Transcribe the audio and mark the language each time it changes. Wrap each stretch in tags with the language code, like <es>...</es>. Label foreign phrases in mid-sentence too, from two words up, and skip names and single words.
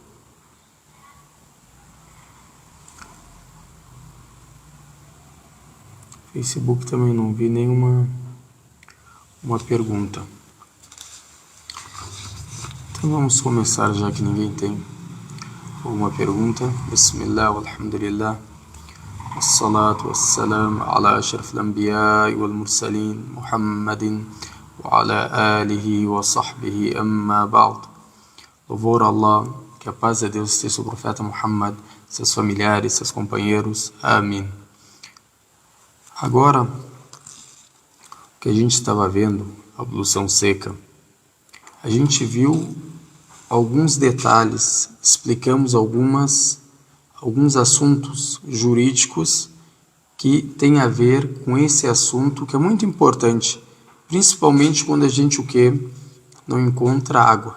<pt>Facebook também não vi nenhuma pergunta. Então vamos começar, já que ninguém tem alguma pergunta.</pt> <ar>بسم الله، والحمد لله، والصلاة والسلام على أشرف الأنبياء والمرسلين، محمد وعلى آله وصحبه، أما بعد.</ar> <pt>Louvor a Allah, que a paz de Deus esteja sobre o profeta Muhammad, seus familiares, seus companheiros. Amém. Agora, o que a gente estava vendo, a ablução seca, a gente viu alguns detalhes, explicamos alguns assuntos jurídicos que têm a ver com esse assunto, que é muito importante, principalmente quando a gente não encontra água.</pt>